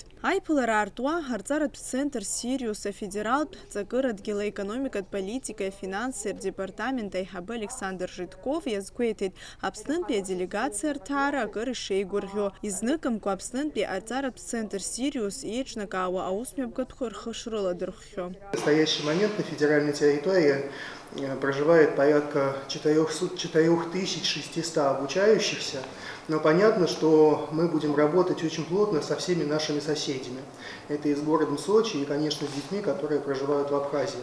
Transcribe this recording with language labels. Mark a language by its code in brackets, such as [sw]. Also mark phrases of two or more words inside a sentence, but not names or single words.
[ab] Аиԥылара аартуа арҵаратә центр Сириус афедералтә ҵакырадгьыл аекономикатә политикеи афинанси рдепартамент аиҳабы Александр Житков иазгәеиҭеит Аԥснынтәи аделегациа рҭаара акыр ишеигәырӷьо. Изныкымкәа Аԥснынтәи арҵаратә центр Сириус еиҿнакаауа аусмҩаԥгатәқәа рхы шрыладырхәхьо. [ru] В настоящий момент на федеральной территории проживает порядка 4600 обучающихся, но понятно, что мы будем работать очень плотно со всеми нашими соседями. Это и с городом Сочи, и, конечно, с детьми, которые проживают в Абхазии.